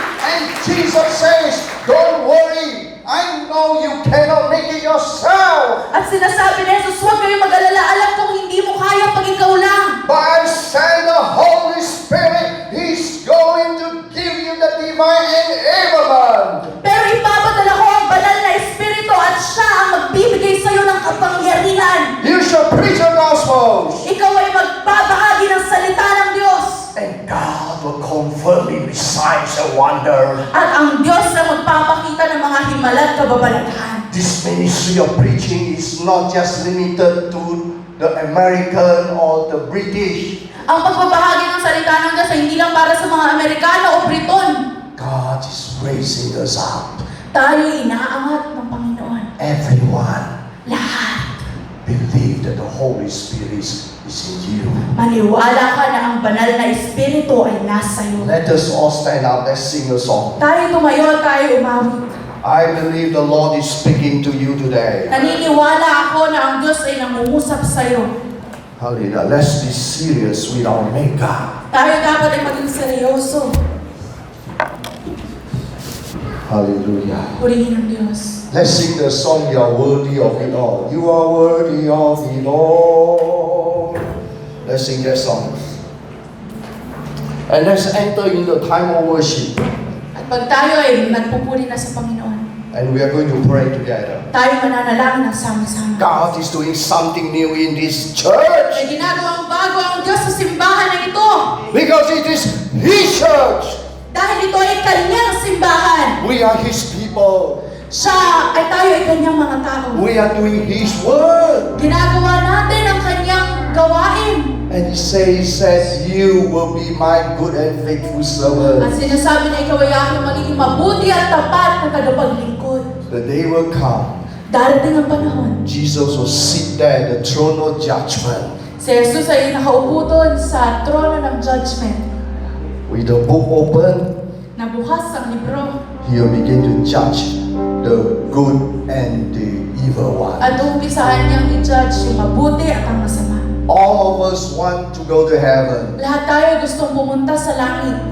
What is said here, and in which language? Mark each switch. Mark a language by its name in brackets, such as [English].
[English] And Jesus says, don't worry. I know you cannot make it yourself. [Filipino] At sinasabi ni Jesus, huwag kayong mag-alala. Alam kong hindi mo kaya pag ikaw lang. [English] But I send the Holy Spirit. He's going to give you the divine enablement. [Filipino] Pero ipapadala ko ang banal na Espiritu at siya ang magbibigay sa iyo ng kapangyarihan. [English] You shall preach the Gospels. [Filipino] Ikaw ay magbabahagi ng salita ng Diyos. [English] And God will confirm it with signs and wonders. [Filipino] At ang Diyos na magpapakita ng mga himala at kababalaghan. [English] This ministry of preaching is not just limited to the American or the British. [Filipino] Ang pagbabahagi ng salita ng Diyos ay hindi lang para sa mga Amerikano o Briton. [English] God is raising us up. [Filipino] Tayo inaangat ng Panginoon. [English] Everyone [Filipino] Lahat. [English] believe that the Holy Spirit is in you. [Filipino] Maniwala ka na ang banal na Espiritu ay nasa iyo. [English] Let us all stand up. Let's sing a song. [Filipino] Tayo tumayo, tayo umawit. [English] I believe the Lord is speaking to you today. [Filipino] Naniniwala ako na ang Diyos ay nangungusap sa iyo. [English] Hallelujah. Let's be serious with our Maker. [Filipino] Tayo dapat ay maging seryoso. [English] Hallelujah. [Filipino] Purihin ang Diyos. [English] Let's sing the song, You Are Worthy of It All. You are worthy of it all. Let's sing that song. And let's enter in the time of worship. [Filipino] At pag tayo ay nagpupuri na sa Panginoon, [English] And we are going to pray together. [Filipino] tayo mananalangin ng sama-sama. [English] God is doing something new in this [Filipino] May [English] church. [Filipino] ginagawang bago ang Diyos sa simbahan na ito. [English] Because it is His church. [Filipino] Dahil ito ay kanyang simbahan. [English] We are His people. [Filipino] Siya ay tayo ay kanyang mga tao. [English] We are doing His word. [Filipino] Ginagawa natin ang kanyang gawain. [English] And He says, you will be my good and faithful [Filipino] At [English] servant. [Filipino] sinasabi na ikaw ay aking magiging mabuti at tapat na tagapaglingkod. [English] The day will come. [Filipino] Darating ang panahon. [English] Jesus will sit there at the throne of judgment. [Filipino] Si Jesus ay nakaupo doon sa trono ng judgment. [English] With the book open, [Filipino] Nabukas ang libro [English] He will begin to judge the good and the evil one. [Filipino] at umpisahan niyang i-judge yung mabuti at ang masama. [English] All of us want to go to heaven. [Filipino] Lahat tayo gustong pumunta sa langit.